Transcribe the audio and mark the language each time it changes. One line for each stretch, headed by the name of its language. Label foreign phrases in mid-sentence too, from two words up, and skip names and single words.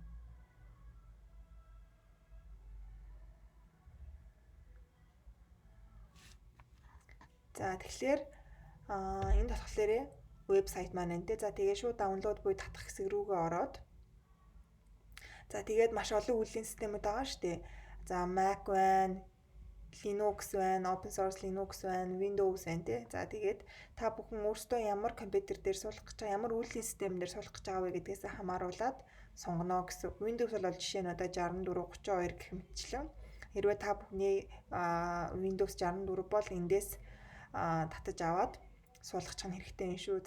Mongolian: За тэгэхээр энэ болохоор вебсайт маань энэ. За тэгээ шууд download буюу татах хэсэг рүүгээ ороод. За тэгээд маш олон үеийн системүүд байгаа шүү дээ. За Mac байна, Linux байна,
English: open source
Mongolian: Linux байна, Windows байна тий. За тэгээд та бүхэн өөрсдөө ямар компьютер дээр суулгах гэж байгаа, ямар үеийн систем дээр суулгах гэж байгаа вэ гэдгээс хамааруулаад сонгоно гэсэн. Windows бол жишээ нь одоо 6432 гэх мэтчлэн. Хэрвээ та бүхний Windows 64 бол эндээс татаж аваад суулгачих нь хэрэгтэй юм шүү.